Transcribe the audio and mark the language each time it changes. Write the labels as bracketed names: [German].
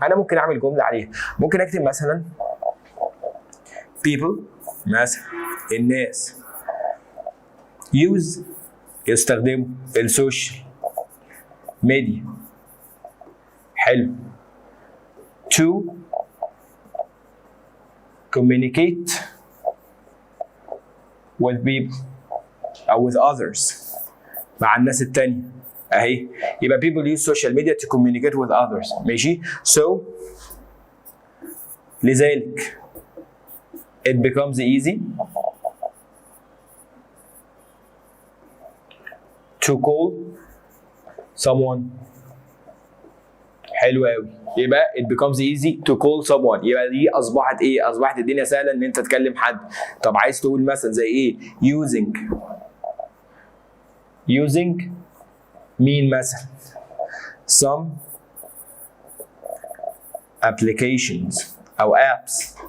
[Arabic] انا ممكن اعمل جمله عليها، ممكن اكتب مثلا people، مثلا الناس يستخدموا السوشيال ميديا، حلو، [English] to communicate with people [Arabic] أو [English] with others، [Arabic] مع الناس التانية أهي. [English] يبقى people use social media to communicate with others، ماشي. so [Arabic] لذلك [English] it becomes easy to call someone. [Arabic] حلو قوي. يبقى [English] it becomes easy to call someone، [Arabic] يبقى دي اصبحت ايه؟ اصبحت الدنيا سهله ان انت تكلم حد. طب عايز تقول مثلا زي ايه؟ using مين مثلا؟ some applications او apps.